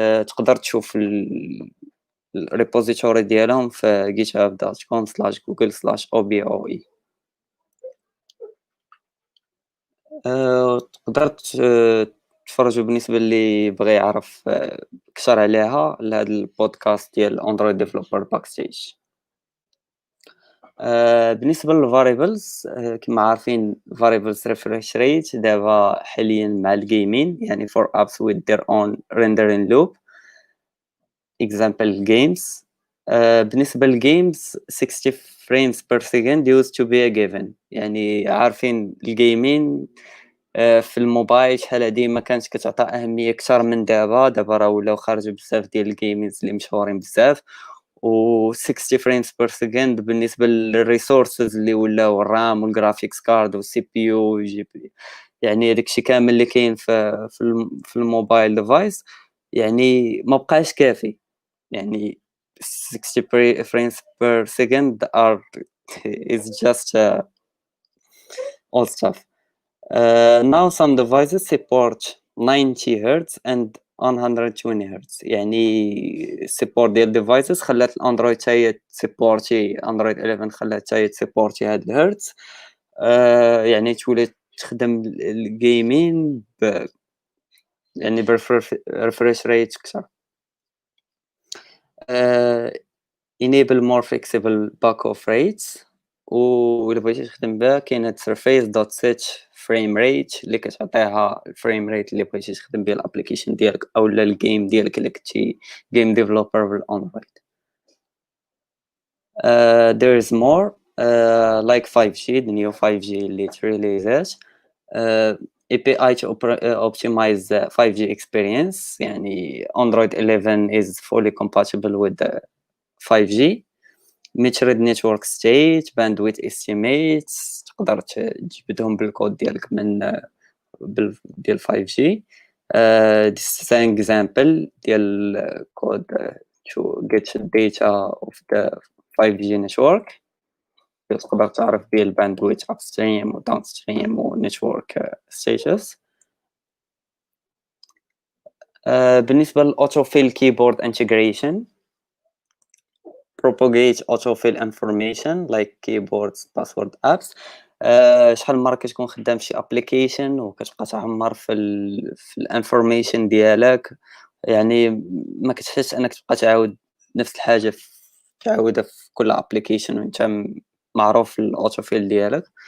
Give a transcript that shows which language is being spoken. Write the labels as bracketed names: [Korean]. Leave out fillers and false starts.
[Arabic] تقدر تشوف الريبوزيتوري ديالهم في github.com/google/oboe. تقدر تفرجوا بالنسبه اللي بغى يعرف اكثر عليها لهذا البودكاست ديال اندرويد ديفلوبر باك ستيج. بالنسبه للفاريبلز كما عارفين [English] variables refresh rate [Arabic] دابا حاليا مع الجيمين، يعني [English] for apps with their own rendering loop example games. [Arabic] بالنسبه للجيمز [English] 60 frames per second used to be a given، [Arabic] يعني عارفين الجيمين في الموبايل شحال هادي ما كانتش كتعطى اهميه اكثر من دابا راه ولاو خارج بزاف ديال الجيمز اللي مشهورين بزاف. و [English] 60 frames per second [Arabic] بالنسبه للريسورسز اللي ولاو الرام والجرافيكس كارد والسي بي يو والجي بي، يعني داكشي كامل اللي كاين في الموبايل ديفايس يعني ما بقاش كافي. يعني [English] 60 frames per second are is just old stuff. Now some devices support 90 Hz and [Arabic] 120 هرتز، يعني السيبورت ديال الديفايسز خلات الاندرويد حتى هي تسيبورتي، اندرويد 11 خلات حتى هي تسيبورتي هاد الهرتز. يعني تولي تخدم الجيمين يعني بريفريش ريت كتر. [English] enable more flexible back-off rates، [Arabic] وإلا بغيتي تخدم بها كاينة surface.set frame rate اللي كتعطيها الفريم ريت اللي بغيتي تخدم بها الابليكيشن ديالك او الجيم ديالك الا كنتي جيم ديفلوبر بالاندرويد. [English] there is more like 5G, the new 5G [Arabic] اللي تريليزات [English] API to optimize the 5G experience. [Arabic] يعني [English] Android 11 is fully compatible with the 5G. measured network state, bandwidth estimates [Arabic] تقدر تجبدهم بالكود ديالك من ديال 5G. [English] this is an example [Arabic] ديال [English] code to get data of the 5G network. [Arabic] تقدر تعرف بيه الباندويث upstream و downstream و network status. بالنسبة [English] للautofill keyboard integration, propagate autofill information like keyboards, password apps. [Arabic] شحال من مره كتكون خدام شي ابليكيشن وكتبقى تعمر في الانفورميشن ديالك، يعني ما كتحسش انك تبقى تعاود نفس الحاجه تعاودها في كل ابليكيشن وانت معروف الاوتوفيل ديالك.